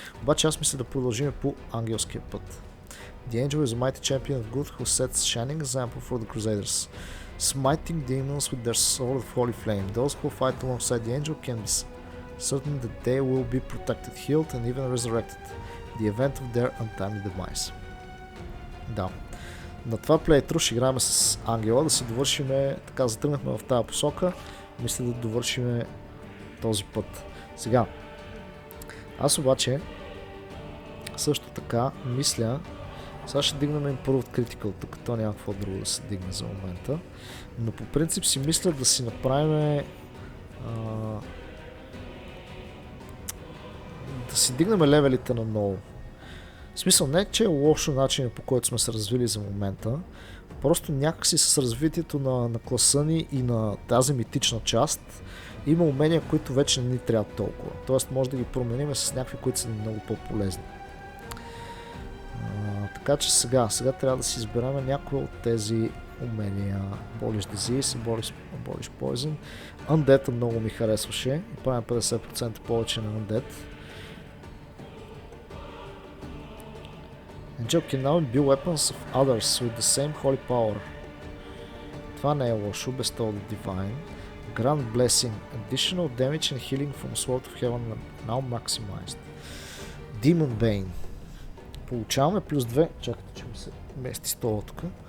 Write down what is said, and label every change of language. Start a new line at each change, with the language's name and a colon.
Bulgarian: Обаче аз мисля да продължим по ангелския път.
English: The angel is a mighty champion of good who sets shining example for the crusaders, smiting demons with their sword of holy flame. Those who fight alongside the angel can be certain that they will be protected, healed and even resurrected. The event of their untimely demise.
Bulgarian: Да. На това плейтру ще играем с ангела, да си довършим, така затръгнахме в тази посока, мисля да довършим този път. Сега, аз обаче също така мисля, сега ще дигнем им първо от Critical, тук то няма какво друго да се дигне за момента, но по принцип си мисля да си направим да си дигнем левелите на ново. В смисъл не, че е лошо начинът, по който сме се развили за момента, просто някакси с развитието на класа ни и на тази митична част има умения, които вече не ни трябват толкова. Тоест може да ги променим с някакви, които са много по-полезни. Така че сега трябва да си изберем някои от тези умения.
English: Abolish Disease, Abolish Poison.
Bulgarian: Undead много ми харесваше и правим 50% повече на Undead.
English: Angel can now imbue weapons of others with the same holy power.
Bulgarian: Това не е лошо. Bestow the Divine. Grand Blessing.
English: Additional damage and healing from Sword of Heaven now maximized.
Bulgarian: Demon Bane. Получаваме плюс 2. Чакайте, че ми се мести стола тук.